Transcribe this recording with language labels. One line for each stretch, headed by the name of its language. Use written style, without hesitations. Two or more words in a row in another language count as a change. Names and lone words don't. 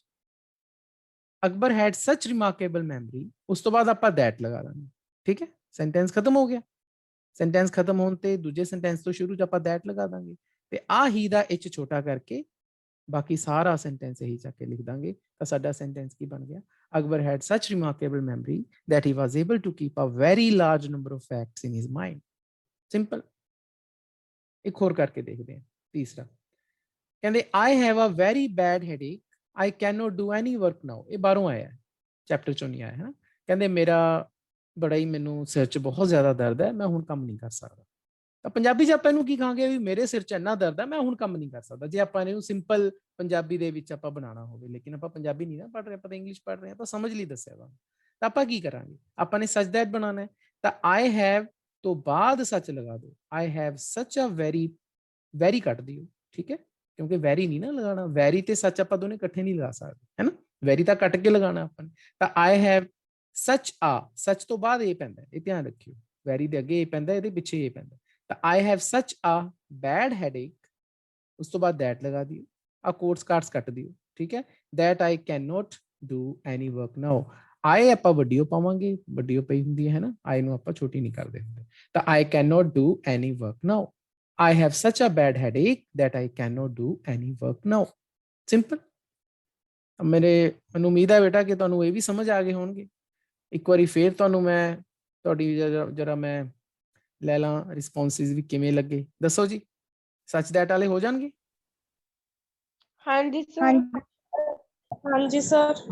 Punjabi: ਅਕਬਰ
English: had such remarkable memory,
Punjabi: ਉਸ ਤੋਂ ਬਾਅਦ ਆਪਾਂ ਦੈਟ ਲਗਾ ਦਾਂਗੇ। ਠੀਕ ਹੈ, ਸੈਂਟੈਂਸ ਖਤਮ ਹੋ ਗਿਆ। ਸੈਂਟੈਂਸ ਖਤਮ ਹੋਣ ਤੇ ਦੂਜੇ ਸੈਂਟੈਂਸ ਤੋਂ ਸ਼ੁਰੂ ਚ ਆਪਾਂ ਦੈਟ ਲਗਾ ਦਾਂਗੇ, ਤੇ ਆ ਹੀ ਦਾ ਐਚ ਛੋਟਾ ਕਰਕੇ ਬਾਕੀ ਸਾਰਾ ਸੈਂਟੈਂਸ ਇਹੀ ਚੱਕ ਕੇ ਲਿਖ ਦਾਂਗੇ। ਤਾਂ ਸਾਡਾ ਸੈਂਟੈਂਸ ਕੀ ਬਣ ਗਿਆ,
English: ਅਕਬਰ had such remarkable memory that he was able to keep a very large number of facts in his mind.
Punjabi: ਸਿੰਪਲ। ਇੱਕ ਹੋਰ ਕਰਕੇ ਦੇਖਦੇ ਹਾਂ, ਤੀਸਰਾ ਕਹਿੰਦੇ
English: I have a very bad headache, I cannot do any work now.
Punjabi: ਇਹ ਬਾਹਰੋਂ ਆਇਆ, ਚੈਪਟਰ ਚੋਂ ਨਹੀਂ ਆਇਆ ਹੈ। ਕਹਿੰਦੇ ਮੇਰਾ ਬੜਾ ਹੀ ਮੈਨੂੰ ਸਿਰ 'ਚ ਬਹੁਤ ਜ਼ਿਆਦਾ ਦਰਦ ਹੈ, ਮੈਂ ਹੁਣ ਕੰਮ ਨਹੀਂ ਕਰ ਸਕਦਾ। ਤਾਂ ਪੰਜਾਬੀ 'ਚ ਆਪਾਂ ਇਹਨੂੰ ਕੀ ਕਹਾਂਗੇ, ਵੀ ਮੇਰੇ ਸਿਰ 'ਚ ਇੰਨਾ ਦਰਦ ਹੈ ਮੈਂ ਹੁਣ ਕੰਮ ਨਹੀਂ ਕਰ ਸਕਦਾ, ਜੇ ਆਪਾਂ ਇਹਨੂੰ ਸਿੰਪਲ ਪੰਜਾਬੀ ਦੇ ਵਿੱਚ ਆਪਾਂ ਬਣਾਉਣਾ ਹੋਵੇ। ਲੇਕਿਨ ਆਪਾਂ ਪੰਜਾਬੀ ਨਹੀਂ ਨਾ ਪੜ੍ਹ ਰਹੇ, ਆਪਾਂ ਤਾਂ ਇੰਗਲਿਸ਼ ਪੜ੍ਹ ਰਹੇ ਹਾਂ, ਤਾਂ ਸਮਝ ਲਈ ਦੱਸਿਆ ਵਾ। ਤਾਂ ਆਪਾਂ ਕੀ ਕਰਾਂਗੇ, ਆਪਾਂ ਨੇ
English: such that
Punjabi: ਬਣਾਉਣਾ ਹੈ, ਤਾਂ
English: I have
Punjabi: ਤੋਂ ਬਾਅਦ ਸੱਚ ਲਗਾ ਦਿਓ।
English: I have such a very
Punjabi: ਕੱਟ ਦਿਓ, ਠੀਕ ਹੈ, ਕਿਉਂਕਿ ਵੈਰੀ ਨਹੀਂ ਨਾ ਲਗਾਉਣਾ, ਵੈਰੀ ਤੇ ਸੱਚ ਆਪਾਂ ਦੋਨੇ ਇਕੱਠੇ ਨਹੀਂ ਲਗਾ ਸਕਦੇ, ਹੈ ਨਾ। ਵੈਰੀ ਤਾਂ ਕੱਟ ਕੇ ਲਗਾਉਣਾ ਆਪਾਂ ਨੇ। ਤਾਂ
English: I have such a,
Punjabi: ਸੱਚ ਤੋਂ ਬਾਅਦ ਇਹ ਪੈਂਦਾ, ਇਹ ਧਿਆਨ ਰੱਖਿਓ, ਵੈਰੀ ਦੇ ਅੱਗੇ ਇਹ ਪੈਂਦਾ, ਇਹਦੇ ਪਿੱਛੇ ਇਹ ਪੈਂਦਾ।
English: ਤਾਂ I have such a bad headache,
Punjabi: ਉਸ ਤੋਂ ਬਾਅਦ ਦੈਟ ਲਗਾ ਦਿਓ, ਆ ਕੋਟਸ ਕਾਰਡਸ ਕੱਟ ਦਿਓ, ਠੀਕ ਹੈ।
English: that I cannot do any work now, I
Punjabi: ਆਪਾਂ ਵੱਡੀਓ ਪਾਵਾਂਗੇ, ਵੱਡੀਓ ਪਈ ਹੁੰਦੀ ਹੈ ਨਾ, I ਨੂੰ ਆਪਾਂ ਛੋਟੀ ਨਹੀਂ ਕਰਦੇ ਹੁੰਦੇ।
English: ਤਾਂ I cannot do any work now, I have such a bad headache that I cannot do any work now.
Punjabi: ਸਿੰਪਲ। ਮੈਨੂੰ ਉਮੀਦ ਹੈ ਬੇਟਾ ਕਿ ਤੁਹਾਨੂੰ ਇਹ ਵੀ ਸਮਝ ਆ ਗਏ ਹੋਣਗੇ। ਇੱਕ ਵਾਰੀ ਫੇਰ ਤੁਹਾਨੂੰ ਮੈਂ ਤੁਹਾਡੀ ਜਰਾ ਮੈਂ ਲੈ ਲਾਂ ਰਿਸਪੌਂਸਿਸ ਵੀ ਕਿਵੇਂ ਲੱਗੇ, ਦੱਸੋ ਜੀ।
English: such that
Punjabi: ਵਾਲੇ ਹੋ ਜਾਣਗੇ? ਹਾਂਜੀ ਸਰ। ਹਾਂਜੀ ਸਰ।